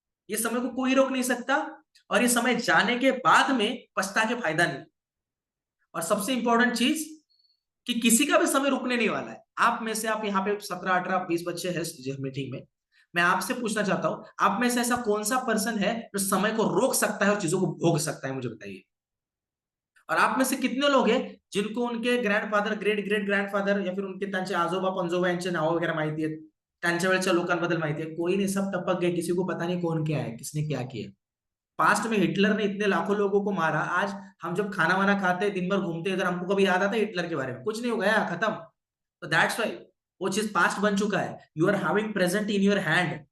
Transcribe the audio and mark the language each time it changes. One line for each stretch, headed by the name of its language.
Hindi: ये समय को कोई रोक नहीं सकता, और ये समय जाने के बाद में पछता के फायदा नहीं. और सबसे इंपॉर्टेंट चीज कि किसी का भी समय रुकने नहीं वाला है. आप में से, आप यहाँ पे 17, 18, 20 बच्चे हैं मीटिंग में, मैं आपसे पूछना चाहता हूं, आप में से ऐसा कौन सा पर्सन है जो समय को रोक सकता है और चीजों को भोग सकता है? मुझे बताइए. और आप में से कितने लोग हैं जिनको उनके ग्रँडफादर, ग्रेट ग्रेट ग्रँडफादर या फिर उनके
Marathi: त्यांचे आजोबा पणजोबा यांचे नाव वगैरे माहिती आहेत, त्यांच्या वेळच्या लोकांबद्दल माहिती आहे?
Hindi: कोई नहीं, सब टपक गए, किसी को पता नहीं कौन क्या है, किसने क्या किया. पास्ट में हिटलर ने इतने लाखों लोगों को मारा, आज हम जब खाना वाना खाते हैं, दिन भर घूमते हैं, इधर हमको कभी याद आता है हिटलर के बारे में? कुछ नहीं, हो गया, खत्म.
English: तो that's why
Hindi: वो चीज पास्ट बन चुका है.
English: You are having present in your hand.